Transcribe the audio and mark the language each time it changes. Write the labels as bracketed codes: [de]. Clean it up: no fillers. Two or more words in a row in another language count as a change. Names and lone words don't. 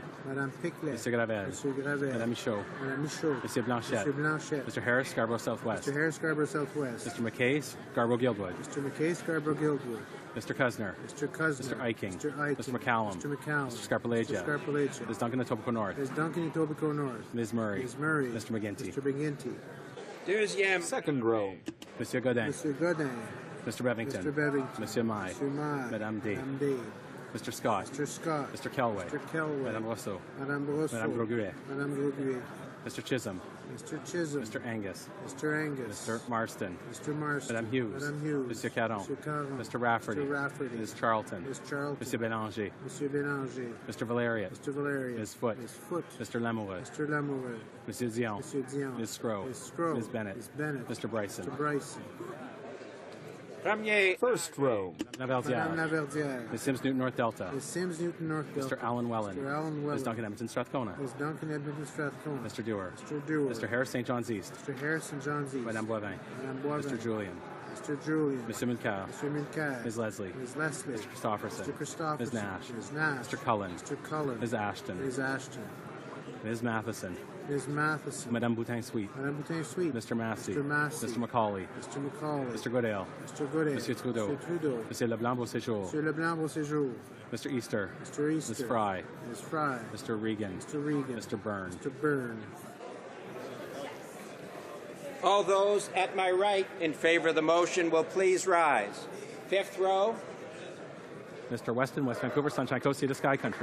[fr] Madame Peclet. Monsieur Gravel. Monsieur Gravel. Madame Michaud. Madame Michaud. Monsieur Blanchette. Monsieur Blanchette. [en] Mr. Harris, Scarborough Southwest. Mr. Harris, Scarborough Southwest. Mr. McKay, Scarborough Guildwood. Mr. McKay, Scarborough Guildwood. Mr. Cusner. Mr. Cusner. Mr. Eiking. Mr. Eiking. Mr. McCallum. Mr. McCallum. Mr. Scarpalegia. Mr. Scarpalegia. Ms. Duncan Etobicoke North. Ms. Duncan Etobicoke North. Ms. Murray. Ms. Murray. Mr. McGinty. Mr. McGinty. [fr] Deuxième. [en] Second row. [fr] Monsieur Godin. Monsieur Godin. [en] Mr. Bevington. Mr. Bevington. [fr] Monsieur Mai. Monsieur Mai. Madame D. Madame D. [en] Mr. Scott. Mr. Scott. Mr. Kelway. Mr. Kelway. [fr] Madame Rousseau. Madame Rousseau. Madame Groguet. Madame Groguet. [en] Mr. Chisholm. Mr. Chisholm. Mr. Angus. Mr. Angus. Mr. Marston. Mr. Marston. [fr] Madame Hughes. Madame Hughes. Monsieur Caron. Monsieur Caron. [en] Mr. Rafferty. Mr. Rafferty. Ms. Charlton. Ms. Charlton. [fr] Monsieur Bélanger. Monsieur Bélanger. [en] Mr. Valerius. Mr. Valerius. Ms. Foote. Ms. Foote. Mr. Lamoureux. Mr. Lamoureux. [fr] Monsieur Dion. Monsieur Dion. [en] Ms. Scrow. Ms. Scrow. Ms. Bennett. Ms. Bennett. Mr. Bryson. Mr. Bryson. [fr] Premier. [en] First row. [fr] Madame Navardière. Laverdière. [en] Ms. Sims Newton North Delta. Ms. Sims Newton North Delta. Mr. Alan Wellen. Mr. Alan Wellen. Ms. Duncan Edmonton Strathcona. Ms. Duncan Edmonton Strathcona. Mr. Dewar. Mr. Dewar. Mr. Harris St. John's East. Mr. Harrison John's East. [fr] Madame Boivin. Madame Boivin. [en] Mr. Julian. Mr. Julian. Mr. Mincar. Mr. Mincar. Ms. Leslie. Ms. Leslie. Mr. Christopherson. Mr. Christopherson. Ms. Nash. Ms. Nash. Mr. Cullen. Mr. Cullen. Ms. Ashton. Ms. Ashton. Ms. Matheson. Ms. Matheson. Madame Boutin-Sweet. Madame Boutin-Sweet. Mr. Massey. Mr. Massey. Mr. Macaulay. Mr. Macaulay. Mr. Goodale. Mr. Goodale. [fr] Monsieur Trudeau. [en] Mr. Trudeau. [fr] Monsieur Leblanc-Beauséjour. Monsieur Leblanc-Beauséjour. [en] Mr. Easter. Mr. Easter. Ms. Fry. Ms. Fry. Mr. Regan. Mr. Regan. Mr. Byrne. Mr. Byrne. All those at my right in favor of the motion will please rise. Fifth row. Mr. Weston, West Vancouver, Sunshine Coast, Sea to Sky Country.